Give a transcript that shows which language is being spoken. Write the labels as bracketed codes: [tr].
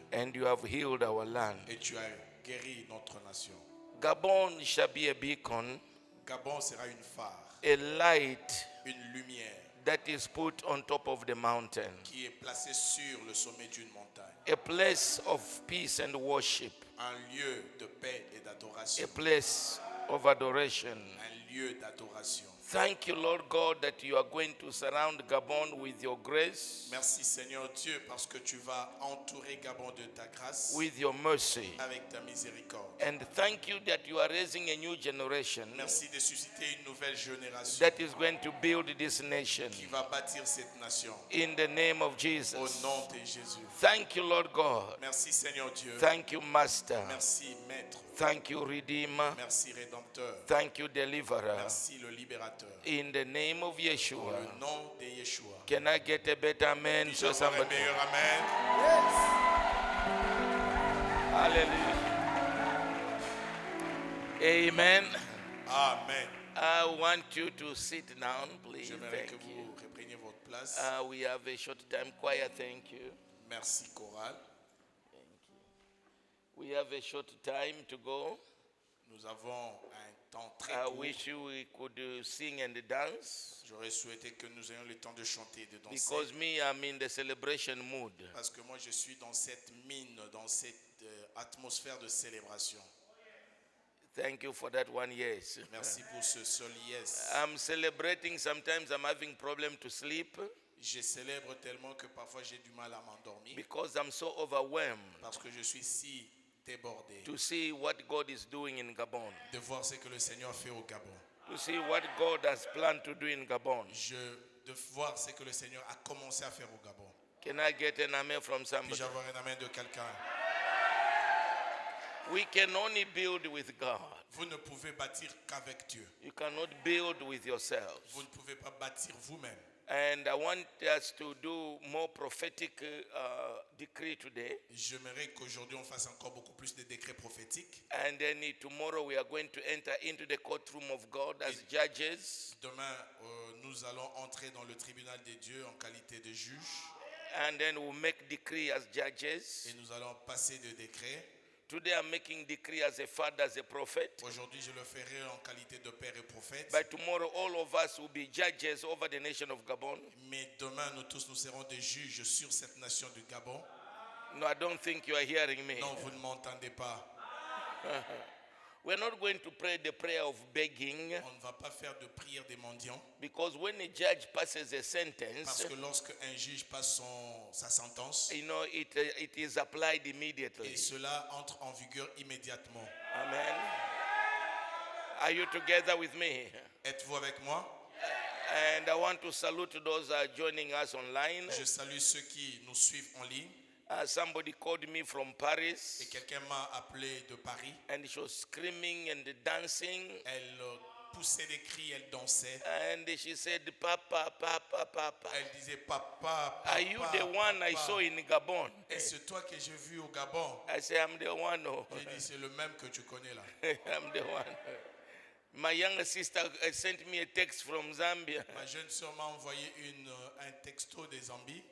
[en] and you have healed our land. [fr] et tu as guéri notre nation. [en] Gabon shall be a beacon, [fr] Gabon sera une phare, [en] a light [fr] une lumière [en] that is put on top of the mountain, [fr] qui est placée sur le sommet d'une montagne, [en] a place of peace and worship, [fr] un lieu de paix et d'adoration, [en] a place of adoration. [fr] un lieu d'adoration. [en] Thank you, Lord God, that you are going to surround Gabon with your grace, [fr] Merci Seigneur Dieu parce que tu vas entourer Gabon de ta grâce [en] with your mercy. [fr] avec ta miséricorde. [en] And thank you that you are raising a new generation [fr] Merci de susciter une nouvelle génération [en] that is going to build this nation. [fr] qui va bâtir cette nation. [en] In the name of [fr] Au [en] Jesus. [fr] nom de Jésus. [en] Thank you, Lord God. [fr] Merci Seigneur Dieu. [en] Thank you, Master. [fr] Merci Maître. [en] Thank you, Redeemer. [fr] Merci Rédempteur. [en] Thank you, Deliverer. [fr] Merci le Libérateur. [en] In the name of [fr] Dans [en] Yeshua. [fr] le nom de Yeshua. [en] Can I get a better amen? [fr] Puis-je [en] So [fr] avoir un [en] somebody. [fr] meilleur amen? Hallelujah. Amen. Amen. [en] I want you to sit down, please. [fr] J'aimerais que [en] Thank you. [fr] vous repreniez votre place. [en] We have a short time choir. Thank you. [fr] Merci chorale. [en] We have a short time to go. [fr] Nous avons un temps très [en] I [fr] court. [en] wish we could sing and dance [fr] J'aurais souhaité que nous ayons le temps de chanter et de danser. [en] because me, I'm in the celebration mood. [fr] Parce que moi, je suis dans cette mine, dans cette atmosphère de célébration. [en] Thank you for that one, yes. [fr] Merci pour ce seul [en] yes. I'm celebrating. Sometimes I'm having problem to sleep [fr] Je célèbre tellement que parfois j'ai du mal à m'endormir [en] because I'm so overwhelmed [fr] parce que je suis si débordé [en] to see what God is doing in Gabon, [fr] de voir ce que le Seigneur fait au Gabon. [en] to see what God has planned to do in Gabon. [fr] De voir ce que le Seigneur a commencé à faire au Gabon. [en] Can I get an amen from somebody? [fr] Puis-je avoir un amen de quelqu'un? [en] We can only build with God. [fr] Vous ne pouvez bâtir qu'avec Dieu. [en] You cannot build with yourselves. [fr] Vous ne pouvez pas bâtir vous-même. [en] And I want us to do more prophetic decree today. [fr] J'aimerais qu'aujourd'hui on fasse encore beaucoup plus de décrets prophétiques. [en] And then tomorrow we are going to enter into the courtroom of God as judges. [fr] Demain, nous allons entrer dans le tribunal des dieux en qualité de juge. [en] And then we'll make decree as judges. [fr] Et nous allons passer de décrets. [en] Today I'm making decree as a father, as a prophet. [fr] Aujourd'hui, je le ferai en qualité de père et prophète. [en] By tomorrow, all of us will be judges over the nation of Gabon. [fr] Mais demain, nous tous, nous serons des juges sur cette nation du Gabon. [en] No, I don't think you are hearing me. [fr] Non, vous ne m'entendez pas. [en] We're not going to pray the prayer of begging [fr] On ne va pas faire de prière des mendiants. [en] because when a judge passes a [fr] Parce [en] sentence, [fr] que lorsque un juge passe sa sentence, [en] you know, it is applied immediately. [fr] et cela entre en vigueur immédiatement. [en] Amen. Are you together with me? [fr] Êtes-vous avec moi? [en] And I want to salute those who are joining us online. [fr] Je salue ceux qui nous suivent en ligne. [en] Somebody called me from Paris. [fr] Et quelqu'un m'a appelé de Paris. [en] And she was screaming and dancing. [fr] Elle poussait des cris, elle dansait. [en] And she said, Papa, Papa, Papa. [fr] Elle disait, Papa, [en] Are you the one I saw in Gabon? [fr] Et c'est toi que j'ai vu au Gabon. [en] I said, I'm the one. Oh. [fr] J'ai dit, c'est le même que tu connais là. [en] I'm the one. My younger sister sent me a text from Zambia. [fr] Ma jeune sœur m'a envoyé un texto des Zambie.